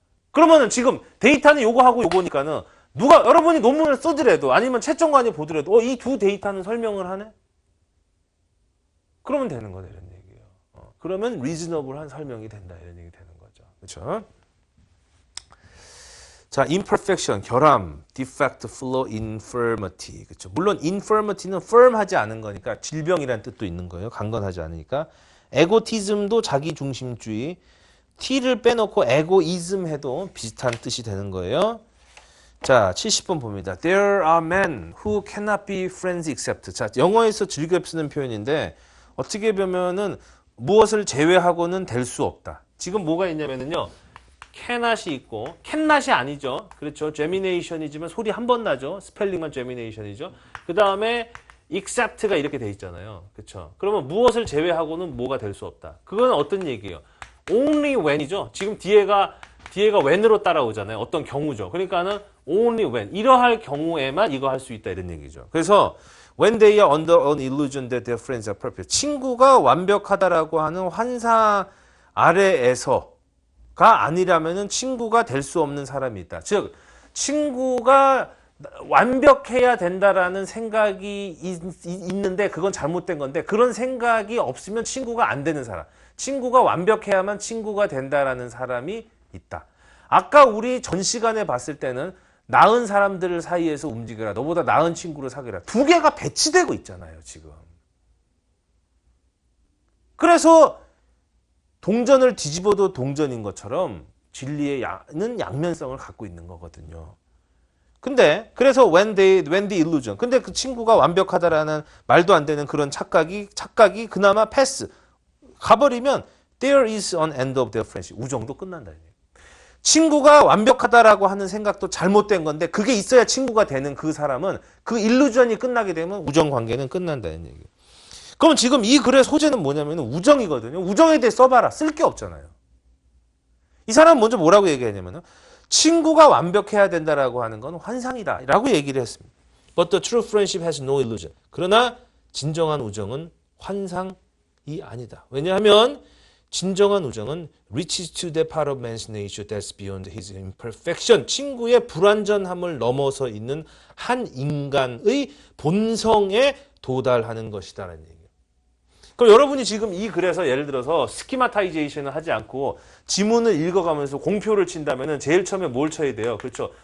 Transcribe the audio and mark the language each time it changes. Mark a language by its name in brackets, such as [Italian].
[Korean] 그러면은 지금 데이터는 요거하고 요거니까는 여러분이 논문을 쓰더라도 아니면 채점관이 보더라도 이 두 데이터는 설명을 하네? 그러면 되는 거다 이런 얘기예요. 그러면 리즈너블한 설명이 된다 이런 얘기 되는 거죠. 그렇죠? 자, imperfection, 결함, defect, flaw, infirmity. 그렇죠. 물론 infirmity는 firm하지 않은 거니까 질병이라는 뜻도 있는 거예요. 강건하지 않으니까. egotism도 자기 중심주의. t를 빼놓고 egoism 해도 비슷한 뜻이 되는 거예요. 자, 70번 봅니다. [English] There are men who cannot be friends except. [Korean] 자, 영어에서 즐겨 쓰는 표현인데 어떻게 보면은 무엇을 제외하고는 될 수 없다. 지금 뭐가 있냐면요. cannot이 있고 cannot이 아니죠. 그렇죠. gemination이지만 소리 한 번 나죠. 스펠링만 gemination이죠. 그 다음에 except가 이렇게 돼 있잖아요. 그렇죠. 그러면 무엇을 제외하고는 뭐가 될 수 없다. 그건 어떤 얘기예요? only when이죠. 지금 뒤에가 when으로 따라오잖아요. 어떤 경우죠. 그러니까는 only when 이러할 경우에만 이거 할 수 있다 이런 얘기죠. 그래서 [English] when they are under an illusion that their friends are perfect. [Korean] 친구가 완벽하다라고 하는 환상 아래에서가 아니라면은 친구가 될 수 없는 사람이 있다. 즉 친구가 완벽해야 된다라는 생각이 있는데 그건 잘못된 건데 그런 생각이 없으면 친구가 안 되는 사람. 친구가 완벽해야만 친구가 된다라는 사람이 있다. 아까 우리 전 시간에 봤을 때는 나은 사람들 사이에서 움직여라. 너보다 나은 친구를 사귀라. 두 개가 배치되고 있잖아요, 지금. 그래서 동전을 뒤집어도 동전인 것처럼 진리는 양면성을 갖고 있는 거거든요. 근데 그래서 [English] when the illusion. [Korean] 근데 그 친구가 완벽하다라는 말도 안 되는 그런 착각이 그나마 패스 가버리면 [English] there is an end of their friendship. [Korean] 우정도 끝난다. 친구가 완벽하다라고 하는 생각도 잘못된 건데 그게 있어야 친구가 되는 그 사람은 그 일루전이 끝나게 되면 우정 관계는 끝난다는 얘기예요. 그럼 지금 이 글의 소재는 뭐냐면 우정이거든요. 우정에 대해 써봐라. 쓸 게 없잖아요. 이 사람은 먼저 뭐라고 얘기하냐면 친구가 완벽해야 된다라고 하는 건 환상이다 라고 얘기를 했습니다. [English] But the true friendship has no illusion. [Korean] 그러나 진정한 우정은 환상이 아니다. 왜냐하면 진정한 우정은 [English] reaches to the part of man's nature that's beyond his imperfection. [Korean] 친구의 불완전함을 넘어서 있는 한 인간의 본성에 도달하는 것이다라는 얘기예요. 그럼 여러분이 지금 이 글에서 예를 들어서 스키마타이제이션을 하지 않고 지문을 읽어가면서 공표를 친다면은 제일 처음에 뭘 쳐야 돼요? 그렇죠.